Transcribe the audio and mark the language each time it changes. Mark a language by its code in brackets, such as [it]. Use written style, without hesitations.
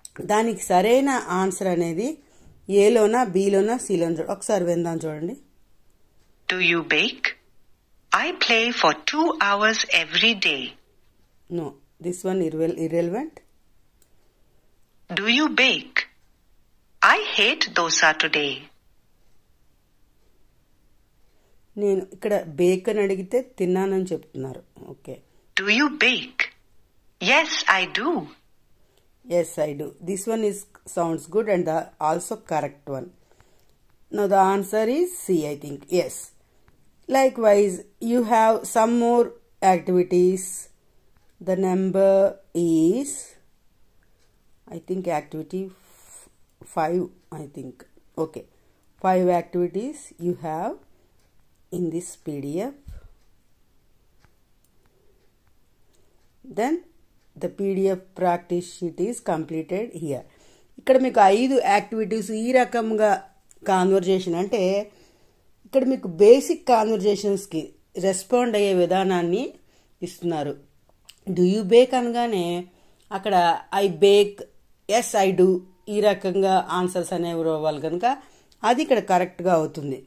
[te] దానికి సరైన ఆన్సర్ అనేది ఏలోనా, బీలోనా, సిలోనా చూడండి. ఒకసారి విందాం చూడండి. [en] Do you bake? I play for 2 hours every day. No, this one irrelevant. Do you bake? I hate dosa today. [te] నేను ఇక్కడ బేక్ అని అడిగితే తిన్నానని చెప్తున్నారు. Okay. [en] Do you bake? Yes, I do. Yes, I do. This one sounds good and also correct one. Now the answer is C, I think. Yes. Likewise, you have some more activities. The number is, I think, activity 5, I think. Okay. 5 activities you have in this PDF. Then the PDF practice sheet is completed here. [te] ఇక్కడ మీకు 5 activities ఈ రకంగా conversation అంటే ఇక్కడ మీకు basic కాన్వర్జేషన్స్కి respond అయ్యే విధానాన్ని ఇస్తున్నారు. [en] do you bake [te] అనగానే అక్కడ [en] I bake yes I do [te] ఈ రకంగా ఆన్సర్స్ అనేవి ఇవ్వాలి కనుక అది ఇక్కడ కరెక్ట్గా అవుతుంది.